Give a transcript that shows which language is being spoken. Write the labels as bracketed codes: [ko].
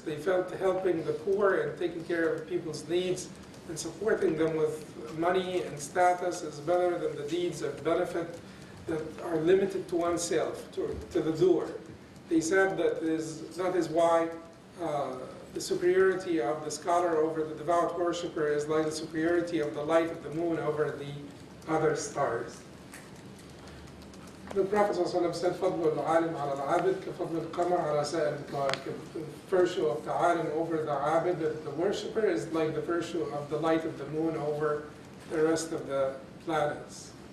[en] They felt helping the poor and taking care of people's needs and supporting them with money and status is better than the deeds of benefit that are limited to oneself, to the doer. They said that is why the superiority of the scholar over the devout worshipper is like the superiority of the light of the moon over the other stars. The Prophet ﷺ said, [ar] فَضْلُ الْعَالِمْ عَلَى الْعَابِدِ كَفَضْلُ الْقَمَرِ عَلى سَائِرِ الْكَوَاكِبِ. [en] The virtue of the alim over the abid, the worshipper, is like the virtue of the light of the moon over the rest of the planets.